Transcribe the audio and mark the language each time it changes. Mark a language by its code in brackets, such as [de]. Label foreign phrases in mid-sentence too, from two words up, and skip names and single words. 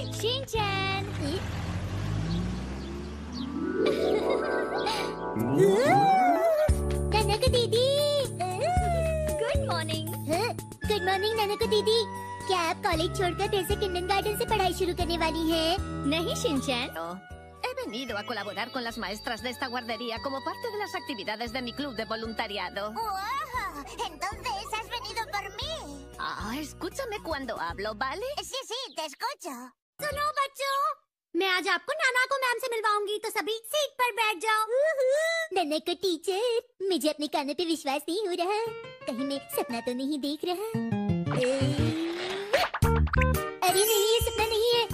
[hi] शिनचैन। नानाको दीदी। [en] good morning. good morning [hi] नानाको दीदी। क्या आप कॉलेज छोड़कर फिर से किंडरगार्टन से पढ़ाई शुरू करने वाली हैं? नहीं शिनचैन। [es] He venido a colaborar con las maestras de esta guardería como parte de las actividades de mi club de voluntariado. ¡Wow! Entonces has venido por mí. Escúchame cuando hablo, ¿vale? Sí, sí, te escucho. [hi] सुनो बच्चों, मैं आज आपको नानाको मैम से मिलवाऊंगी, तो सभी सीट पर बैठ जाओ। नानाको टीचर, मुझे अपने कानों पे विश्वास नहीं हो रहा। कहीं मैं सपना तो नहीं देख रहा? अरे नहीं, ये सपना नहीं है।